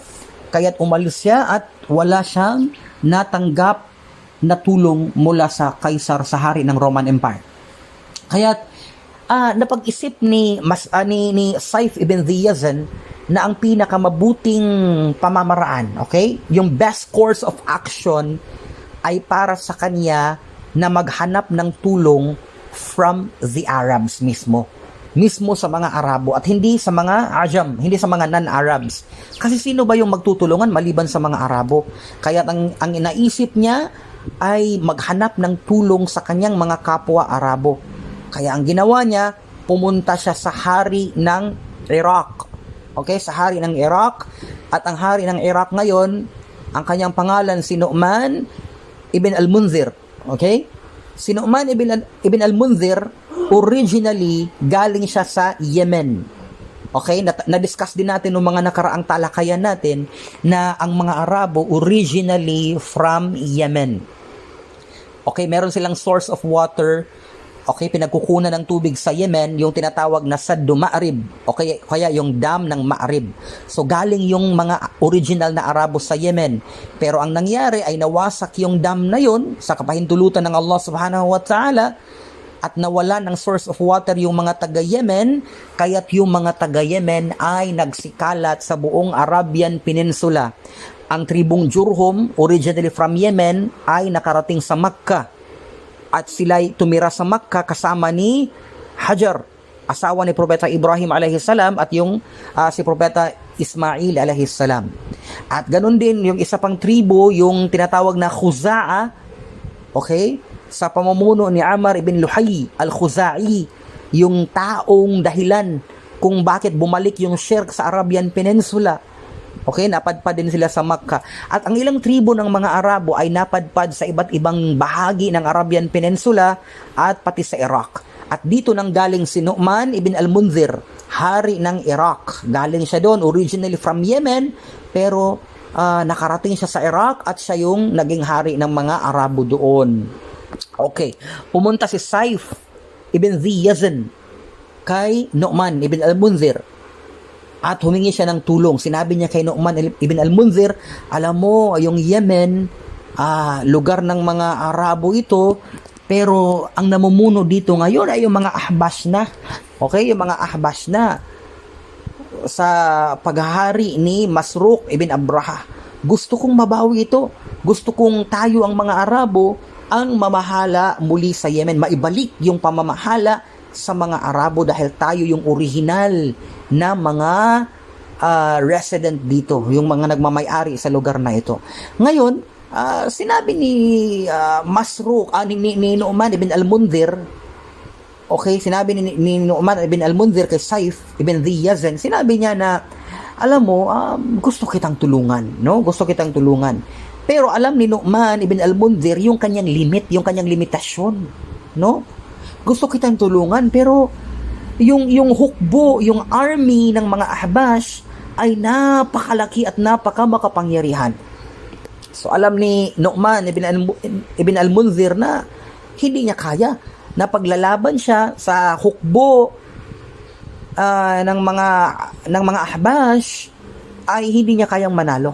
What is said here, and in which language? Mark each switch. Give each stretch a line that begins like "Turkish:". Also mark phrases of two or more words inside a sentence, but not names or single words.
Filipino: Kaya't umalis siya at wala siyang natanggap na tulong mula sa Caesar, sa hari ng Roman Empire. Kaya't napag-isip ni Saif ibn Yazin na ang pinakamabuting pamamaraan, okay? Yung
English: best course of action
Filipino: ay para sa kanya na maghanap ng tulong
English: from the Arabs
Filipino: mismo sa mga Arabo at hindi sa mga Ajam, hindi sa mga non-Arabs. Kasi sino ba yung magtutulungan maliban sa mga Arabo? Kaya ang inaisip niya ay maghanap ng tulong sa kanyang mga kapwa Arabo. Kaya ang ginawa niya, pumunta siya sa hari ng Iraq. Okay, sa hari ng Iraq. At ang hari ng Iraq ngayon, ang kanyang pangalan si Nu'man ibn al-Munzir. Okay? Si Nu'man ibn al-Munzir, originally, galing siya sa Yemen. Okay? Na-discuss din natin ng mga nakaraang talakayan natin na ang mga Arabo
English: originally from Yemen.
Filipino: Okay? Meron silang
English: source of water.
Filipino: Okay? Pinagkukunan ng tubig sa Yemen, yung tinatawag na Saddu Ma'rib. Okay? Kaya yung dam ng Ma'rib. So, galing yung mga original na Arabo sa Yemen. Pero ang nangyari ay nawasak yung dam na yun sa kapahintulutan ng Allah
Arabic: سبحانه وتعالى
Filipino: at nawala ng
English: source of water
Filipino: yung mga taga-Yemen, kaya't yung mga taga-Yemen ay nagsikalat sa buong Arabian Peninsula. Ang tribong Jurhum,
English: originally from Yemen,
Filipino: ay nakarating sa Makkah. At sila'y tumira sa Makkah kasama ni Hajar, asawa ni Propeta Ibrahim a.s. at yung si Propeta Ismail a.s. At ganun din yung isa pang tribo, yung tinatawag na Khuza'a, okay? Sa pamumuno ni Amr ibn Luhay al-Khuza'i, yung taong dahilan kung bakit bumalik yung Shirk sa Arabian Peninsula. Okay, napadpad din sila sa Makkah. At ang ilang tribo ng mga Arabo ay napadpad sa iba't ibang bahagi ng Arabian Peninsula at pati sa Iraq. At dito nang galing si Nu'man ibn al-Munzir, hari ng Iraq. Galing siya doon,
English: originally from Yemen,
Filipino: pero nakarating siya sa Iraq at siya yung naging hari ng mga Arabo doon. Okay, pumunta si Saif ibn Yazin kay Nu'man ibn al-Munzir at humingi siya ng tulong. Sinabi niya kay Nu'man ibn al-Munzir, alam mo, yung Yemen, lugar ng mga Arabo ito, pero ang namumuno dito ngayon ay yung mga Ahbash na. Okay, yung mga Ahbash na. sa paghahari ni Masruq ibn Abraha. Gusto kong mabawi ito. Gusto kong tayo ang mga Arabo ang mamahala muli sa Yemen. Maibalik yung pamamahala sa mga Arabo dahil tayo yung original na mga resident dito, yung mga nagmamay-ari sa lugar na ito. Ngayon, sinabi ni Masruq, ni Nu'man ibn al-Mundhir, okay, sinabi ni Nu'man ibn al-Mundhir kay Saif ibn Yazan, sinabi niya na, alam mo, gusto kitang tulungan, no? Gusto kitang tulungan. Pero alam ni Nu'man ibn al-Mundhir yung kanyang limit, yung kanyang limitasyon, no? Gusto kitang tulungan, pero yung hukbo, yung army ng mga Ahbash ay napakalaki at napakamakapangyarihan. So alam ni Nu'man ibn al-Mundhir na hindi niya kaya na paglalaban siya sa hukbo ng mga Ahbash ay hindi niya kayang manalo.